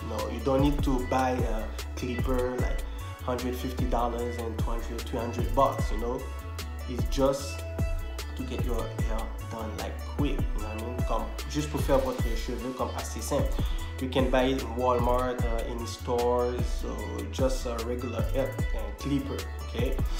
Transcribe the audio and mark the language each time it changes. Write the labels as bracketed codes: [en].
[en] No, you don't need to buy a clipper like $150 and $200, $300, It's just to get your hair done like quick, you know what I mean? [fr] Comme juste pour faire votre cheveux comme assez simple. [en] You can buy it in Walmart, any stores, so just a regular hair clipper, okay?